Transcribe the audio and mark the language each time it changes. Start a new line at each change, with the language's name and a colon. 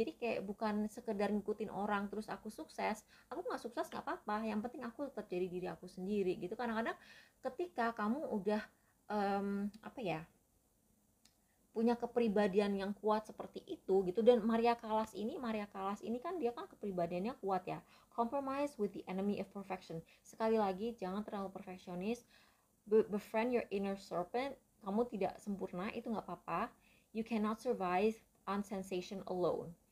Indonesian: Jadi kayak bukan sekedar ngikutin orang terus aku sukses. Aku nggak sukses nggak apa-apa, yang penting aku tetap jadi diri aku sendiri gitu. Kadang-kadang ketika kamu udah apa ya, punya kepribadian yang kuat seperti itu gitu. Dan Maria Callas ini kan dia kan kepribadiannya kuat ya.
English: Compromise with the enemy of perfection.
Indonesian: Sekali lagi, jangan terlalu perfeksionis.
English: Befriend your inner serpent.
Indonesian: Kamu tidak sempurna, itu nggak apa-apa.
English: You cannot survive on sensation alone.